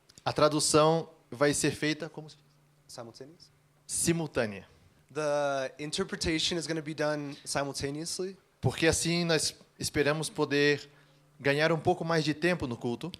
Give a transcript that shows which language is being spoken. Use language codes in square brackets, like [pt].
[pt] a tradução vai ser feita como [en] simultaneous, [pt] simultânea. [en] the interpretation is going to be done simultaneously. [pt] Porque assim nós esperamos poder ganhar um pouco mais de tempo no culto.